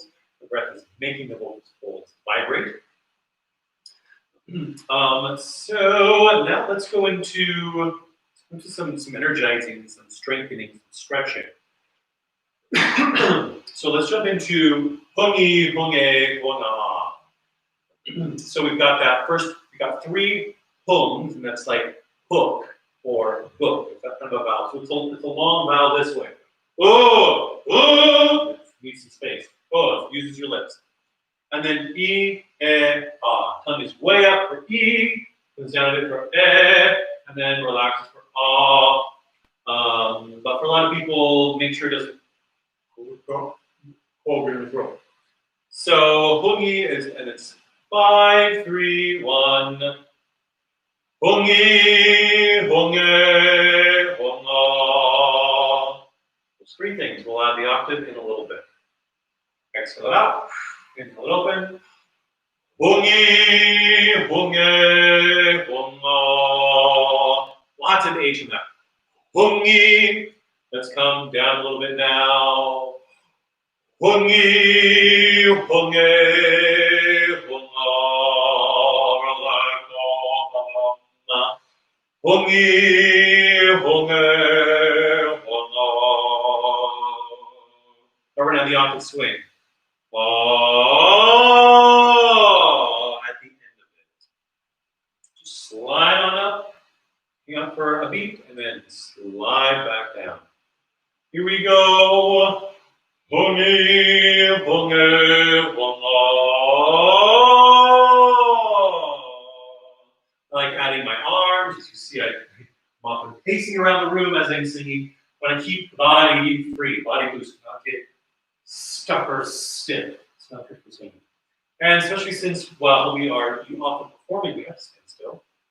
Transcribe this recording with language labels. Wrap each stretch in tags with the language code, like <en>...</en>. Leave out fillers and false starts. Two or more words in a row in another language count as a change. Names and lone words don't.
<en>The breath is making the vocal folds vibrate. So now let's go into some energizing, some strengthening, some stretching. So let's jump into hongi, honge, honga. So we've got that first, we got 3 hongs, and that's like hook or book. It's that kind of a vowel. So it's a long vowel this way. Oh, it needs some space. Oh, it uses your lips. And then e, ah. Tongue is way up for e, goes down a bit for and then relaxes for ah. But for a lot of people, make sure it doesn't go over your throat. So hongi is, and it's 5, 3, 1. Hongi, honge, honga. Those 3 things. We'll add the octave in a little bit. Exhale it out. Inhale it open. Hongi, honge, honga. Lots of H in that. Hongi. Let's come down a little bit now. Hongi, honge, honga. Hongi, honge, honga. Over now the octave swing. At the end of it. Just slide on up, hang up for a beat, and then slide back down. Here we go. Hongi, honge, honga. I like adding my arms. As you see, I'm often pacing around the room as I'm singing, but I keep body free, body loose, not get stuck or stiff. It's not good for singing. And especially since while we are often performing, we have to stand still.</en>